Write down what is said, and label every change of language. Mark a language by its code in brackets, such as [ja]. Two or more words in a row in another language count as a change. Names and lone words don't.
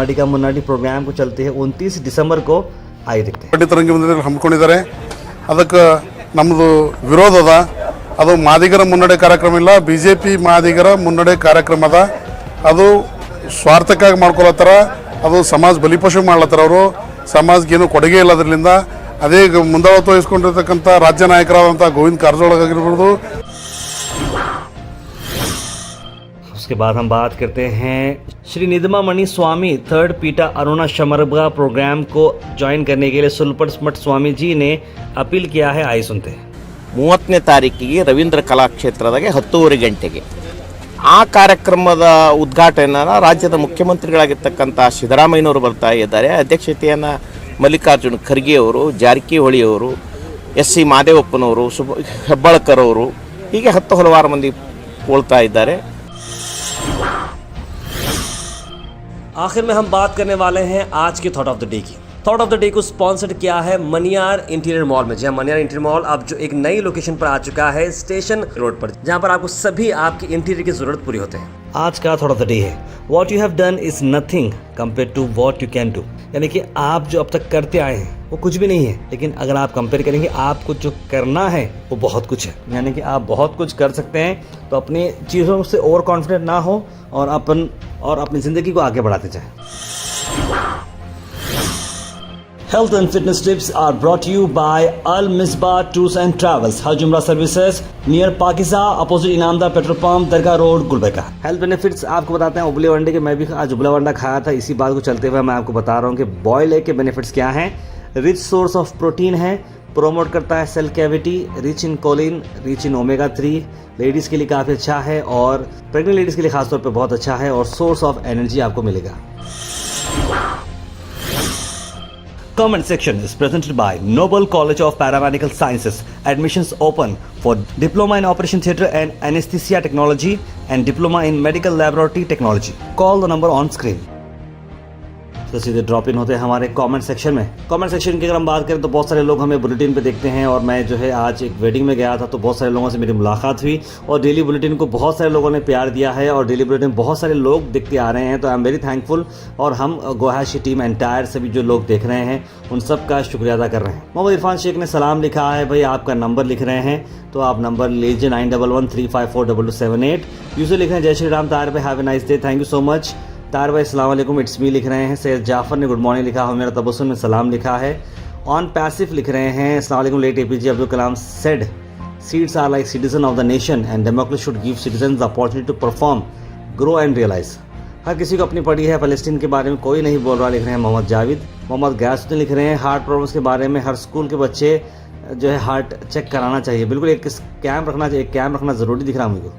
[hi] मडिका मुन्नाडी प्रोग्राम को चलते हैं 29 दिसंबर को। आइए देखते हैं। [kn] ರಂಗಿ ಮಂದಿರದಲ್ಲಿ ಹಮ್ಮಿಕೊಂಡಿದ್ದಾರೆ, ಅದಕ್ಕೆ ನಮ್ಮದು ವಿರೋಧ ಅದ। ಅದು ಮಾದಿಗರ ಮುನ್ನಡೆ ಕಾರ್ಯಕ್ರಮ ಇಲ್ಲ, BJP ಮಾದಿಗರ ಮುನ್ನಡೆ ಕಾರ್ಯಕ್ರಮ ಅದ। ಅದು ಸ್ವಾರ್ಥಕ್ಕಾಗಿ ಮಾಡ್ಕೊಳತ್ತಾರ, ಅದು ಸಮಾಜ ಬಲಿಪಶು ಮಾಡ್ಲತ್ತಾರ। ಅವರು ಸಮಾಜಕ್ಕೆ ಏನು ಕೊಡುಗೆ ಇಲ್ಲ ಅದರಿಂದ। ಅದೇ ಮುಂದಾಳತ್ವ ವಹಿಸ್ಕೊಂಡಿರ್ತಕ್ಕಂಥ ರಾಜ್ಯ ನಾಯಕರಾದಂಥ ಗೋವಿಂದ ಕಾರಜೋಳ ಆಗಿರ್ಬೋದು। [hi] उसके बाद हम बात करते हैं श्री निदमा मणि स्वामी थर्ड पीटा अरुणा शमरगा प्रोग्राम को ज्वाइन करने के लिए सुलपट मठ स्वामी जी ने अपील किया है। आइए सुनते हैं। [kn] 30ನೇ ತಾರೀಕಿಗೆ ರವೀಂದ್ರ ಕಲಾಕ್ಷೇತ್ರದಾಗೆ 10:30 ಗಂಟೆಗೆ ಆ ಕಾರ್ಯಕ್ರಮದ ಉದ್ಘಾಟನೆಯನ್ನು ರಾಜ್ಯದ ಮುಖ್ಯಮಂತ್ರಿಗಳಾಗಿರ್ತಕ್ಕಂಥ ಸಿದ್ದರಾಮಯ್ಯನವರು ಬರ್ತಾ ಇದ್ದಾರೆ। ಅಧ್ಯಕ್ಷತೆಯನ್ನು ಮಲ್ಲಿಕಾರ್ಜುನ ಖರ್ಗೆ ಅವರು, ಜಾರಕಿಹೊಳಿ ಅವರು, SC ಮಾದೇವಪ್ಪನವರು, ಹೆಬ್ಬಾಳ್ಕರ್ ಅವರು, ಹೀಗೆ ಹಲವಾರು ಮಂದಿ [hi] बोलता इधर है। आखिर में हम बात करने वाले हैं आज के [en] thought of the day [hi] की। [en] thought of the day [hi] को स्पॉन्सर्ड किया है मनियार इंटीरियर मॉल में। जहां मनियार इंटीरियर मॉल अब जो एक नई लोकेशन पर आ चुका है स्टेशन रोड पर, जहां पर आपको सभी आपकी इंटीरियर की जरूरत पूरी होते हैं। आज का [en] thought of the day [hi] है [en] what you have done is nothing compare to what you can do. [hi] यानी कि आप जो अब तक करते आए हैं वो कुछ भी नहीं है, लेकिन अगर आप कंपेयर करेंगे आपको जो करना है वो बहुत कुछ है। यानी कि आप बहुत कुछ कर सकते हैं, तो अपनी चीज़ों से [en] over confident [hi] ना हो और अपनी ज़िंदगी को आगे बढ़ाते जाएं। [en] Health and fitness tips are brought to you by Al Misbah Tours and Travels, Hajj Umrah Services near Pakiza, opposite Inamda Petrol Pump, दरगाह रोड, गुलबर्गा। health benefits [hi] आपको बताते हैं उबले वंडे के। मैं भी आज उबला वंडा खाया था, इसी बात को चलते हुए मैं आपको बता रहा हूँ कि [en] boiled egg [hi] के बेनिफिट्स क्या हैं। [en] rich source of protein [hi] है, प्रोमोट करता है [en] cell cavity, rich in choline, rich in omega 3, [hi] लेडीज़ के लिए काफ़ी अच्छा है और [en] pregnant ladies [hi] के लिए खासतौर पर बहुत अच्छा है और [en] source of energy [hi] आपको मिलेगा। [en] Comment section is presented by Noble College of Paramedical Sciences. Admissions open for Diploma in Operation Theatre and Anesthesia Technology and Diploma in Medical Laboratory Technology. Call the number on screen. [hi] तो सीधे [en] drop in [hi] होते हैं हमारे [en] comment section [hi] में। [en] comment section [hi] की अगर हम बात करें तो बहुत सारे लोग हमें बुलेटिन पे देखते हैं और मैं जो है आज एक वेडिंग में गया था तो बहुत सारे लोगों से मेरी मुलाकात हुई और [en] daily bulletin [hi] को बहुत सारे लोगों ने प्यार दिया है और [en] daily bulletin [hi] बहुत सारे लोग देखते आ रहे हैं, तो [en] I am very thankful. [hi] और हम गोहाश की टीम एंटायर सभी जो लोग देख रहे हैं उन सब का शुक्रिया अदा कर रहे हैं। मोहम्मद इरफान शेख ने सलाम लिखा है, भाई आपका नंबर लिख रहे हैं तो आप नंबर लीजिए 9113542278। यूसुफ लिख रहे हैं जय श्री राम तार भाई, [en] have a nice day, thank you so much. [hi] तार भाई [ar] السلام عليكم, [en] it's me [hi] लिख रहे हैं। सैयद जाफर ने [en] good morning [hi] लिखा, मेरा तबस्सुम में सलाम लिखा है। [en] ऑन पैसिव [hi] लिख रहे हैं [ar] السلام عليكم, [en] late APJ Abdul Kalam said seeds are like citizen of the nation and democracy should give citizens the opportunity to perform, grow and realise. [hi] हर किसी को अपनी पड़ी है, फलस्तीन के बारे में कोई नहीं बोल रहा, लिख रहे हैं मोहम्मद जावेद। मोहम्मद गैसुद्दीन लिख रहे हैं [en] heart problems [hi] के बारे में हर स्कूल के बच्चे जो है [en] heart check [hi] कराना चाहिए, बिल्कुल एक कैंप रखना चाहिए, कैंप रखना ज़रूरी दिख रहा है मुझको।